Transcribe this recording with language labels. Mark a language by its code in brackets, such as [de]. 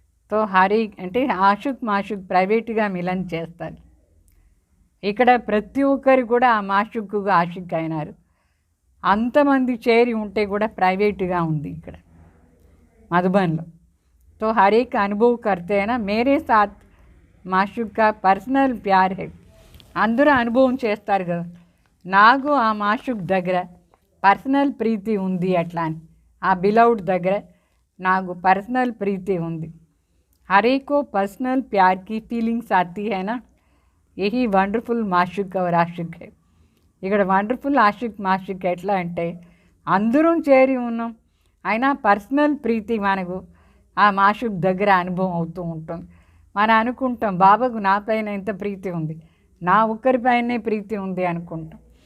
[te] తో హరి అంటే ఆషుక్ మాషుక్ ప్రైవేట్గా మిలన్ చేస్తారు. ఇక్కడ ప్రతి ఒక్కరు కూడా ఆ మాషుక్గా ఆషిక్ అయినారు. అంతమంది చేరి ఉంటే కూడా ప్రైవేట్గా ఉంది ఇక్కడ మధుబన్లో. [hi] तो हर एक अनुभव करते हैं ना, मेरे साथ माशूक का पर्सनल प्यार है. [te] అందరూ అనుభవం చేస్తారు కదా, నాకు ఆ మాషుక్ దగ్గర పర్సనల్ ప్రీతి ఉంది. అట్లా అని ఆ బిలౌడ్ దగ్గర నాకు పర్సనల్ ప్రీతి ఉంది. [hi] हर एक को पर्सनल प्यार की फीलिंग्स आती है ना, यही వండర్ఫుల్ మాషుక్ और ఆషిక్ है. [te] ఇక్కడ వండర్ఫుల్ ఆషిక్ మాషుక్ ఎట్లా అంటే అందరం చేరి ఉన్నాం, అయినా పర్సనల్ ప్రీతి మనకు ఆ మాషుక్ దగ్గర అనుభవం అవుతూ ఉంటుంది. మనం అనుకుంటాం బాబాకు నా పైన ఎంత ప్రీతి ఉంది, నా ఒక్కరిపైనే ప్రీతి ఉంది అనుకుంటాం.